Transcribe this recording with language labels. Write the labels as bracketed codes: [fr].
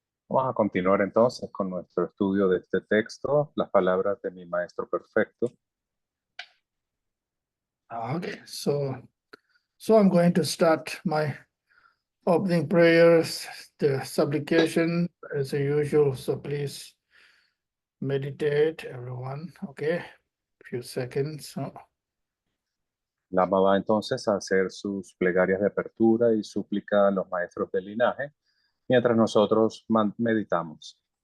[es] Vamos a continuar entonces con nuestro estudio de este texto, las palabras de mi maestro perfecto. [en] Okay, so I'm going to start my opening prayers, the supplication as usual. So please meditate, everyone. Okay, few seconds. [es] Lama va entonces a hacer sus plegarias de apertura y súplica a los maestros del linaje, mientras nosotros meditamos.